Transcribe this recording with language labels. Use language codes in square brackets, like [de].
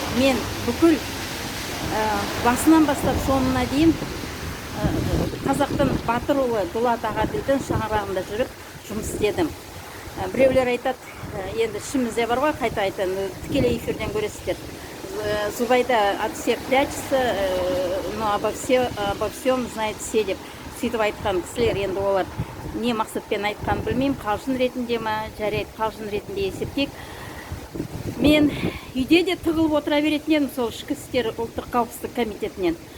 [kk] Мен бүкіл басынан бастап соңына дейін қазақтың батыр ұлы Дулат Ағаділдің шаңырағында жүріп жұмыс істедім. Біреулер айтады, енді ішімізде бар ғой, қайта айтын, тікелей эфирден көресіздер. [ru] Зубайда от всех прячется, но обо всем знает все [kk] деп сөйтіп айтқан кісілер. Енді олар не мақсатпен айтқан білмеймін, қалжың ретінде ма, жарайды, қалжың ретінде есептейік. Мен үйде де тығылып отыра беретін едім, сол ішкі істер ұлттық қауіпсіздік комитетінен.